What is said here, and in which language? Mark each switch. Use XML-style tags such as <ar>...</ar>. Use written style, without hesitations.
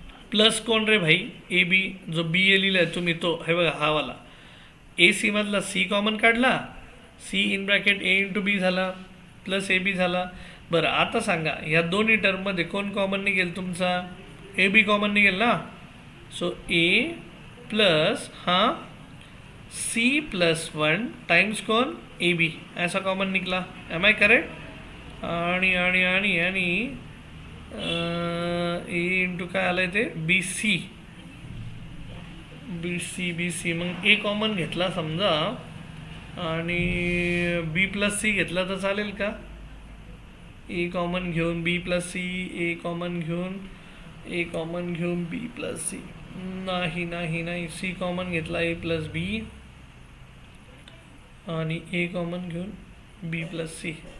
<mr>Plus कोण रे भाई, A B, जो बी ए लिहिला आहे तुम्ही तो. हे बघा हा वाला ए सी मधला सी कॉमन काढला, C in bracket A into बी झाला प्लस ए बी झाला. बरं आता सांगा, ह्या दोन्ही टर्ममध्ये कोण कॉमन निघेल तुमचा, ए बी कॉमन निघेल ना.</mr> <hi>सो ए प्लस सी प्लस 1 टाइम्स कौन ए बी, ऐसा कॉमन निकला.</hi> <en>Am I correct.</en> <mr>आणि आणि आणि आणि ए इंटू काय आलं आहे ते बी सी बी सी. मग ए कॉमन घेतला समजा आणि बी प्लस सी घेतला तर चालेल का. ए कॉमन घेऊन बी प्लस सी, ए कॉमन घेऊन बी प्लस सी. नाही, सी कॉमन घेतला ए प्लस बी आणि ए कॉमन घेऊन बी प्लस सी.</mr>